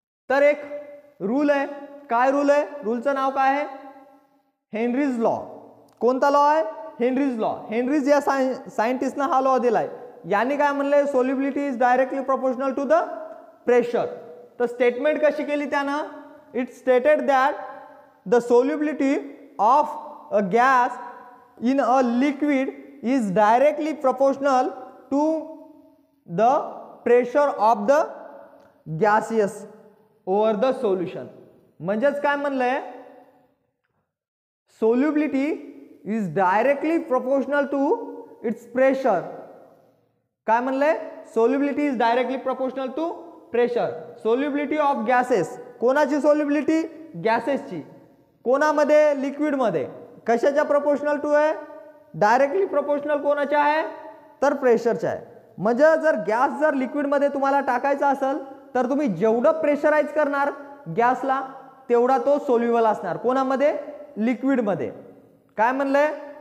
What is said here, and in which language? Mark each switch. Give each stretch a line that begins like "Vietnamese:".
Marathi: तर एक रूल आहे. काय रूल आहे? रूलचं नाव काय आहे? Henry's law. कोणता लॉ आहे? Henry's law. हेनरीज या सायंटिस्टनं हा लॉ दिलाय. याने काय म्हणलंय?
English: Solubility is directly proportional to the pressure.
Marathi: तर स्टेटमेंट कशी केली त्यानं?
English: It stated that the solubility of a gas in a liquid is directly proportional to the pressure of the gaseous over the solution.
Marathi: म्हणजेच काय म्हणलंय?
English: solubility is directly proportional to its pressure.
Marathi: काय म्हणलंय?
English: solubility is directly proportional to pressure. solubility of gases.
Marathi: कोणाची solubility? गॅसेसची. कोणामध्ये? लिक्विडमध्ये. कशाच्या proportional to आहे?
English: directly proportional
Marathi: कोणाच्या आहे? तर प्रेशरच्या आहे. म्हणजे जर गॅस जर लिक्विडमध्ये तुम्हाला टाकायचा असेल तर तुम्ही जेवढं प्रेशराईज करणार गॅसला तेवढा तो सोल्युबल असणार. कोणामध्ये? लिक्विडमध्ये. काय म्हणलंय?